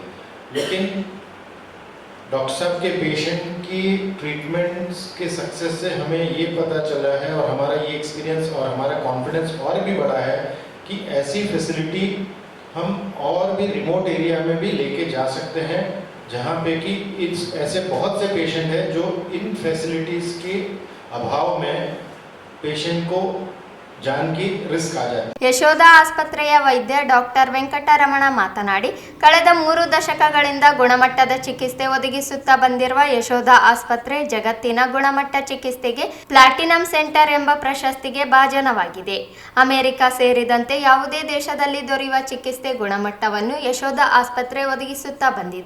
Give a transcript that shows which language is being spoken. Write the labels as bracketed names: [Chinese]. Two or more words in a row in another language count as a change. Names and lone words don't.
[Hindi] लेकिन डॉक्टर साहब के पेशेंट की ट्रीटमेंट्स के सक्सेस से हमें ये पता चला है और हमारा ये एक्सपीरियंस और हमारा कॉन्फिडेंस और भी बढ़ा है कि ऐसी फैसिलिटी हम और भी [English] remote area [Hindi] में भी लेके जा सकते हैं, जहाँ पे कि ऐसे बहुत से पेशेंट हैं जो इन फैसिलिटीज़ के अभाव में पेशेंट को जान की रिस्क आ जाती है. [Kannada] ಯಶೋಧ ಆಸ್ಪತ್ರೆಯ ವೈದ್ಯ ಡಾಕ್ಟರ್ ವೆಂಕಟರಮಣ ಮಾತನಾಡಿ, ಕಳೆದ 3 ದಶಕಗಳಿಂದ ಗುಣಮಟ್ಟದ ಚಿಕಿತ್ಸೆ ಒದಗಿಸುತ್ತಾ ಬಂದಿರುವ ಯಶೋಧ ಆಸ್ಪತ್ರೆ ಜಗತ್ತಿನ ಗುಣಮಟ್ಟ ಚಿಕಿತ್ಸೆಗೆ [English] platinum center [Kannada] ಎಂಬ ಪ್ರಶಸ್ತಿಗೆ ಭಾಜನವಾಗಿದೆ. ಅಮೆರಿಕ ಸೇರಿದಂತೆ ಯಾವುದೇ ದೇಶದಲ್ಲಿ ದೊರೆಯುವ ಚಿಕಿತ್ಸೆ ಗುಣಮಟ್ಟವನ್ನು ಯಶೋಧ ಆಸ್ಪತ್ರೆ ಒದಗಿಸುತ್ತಾ ಬಂದಿದೆ.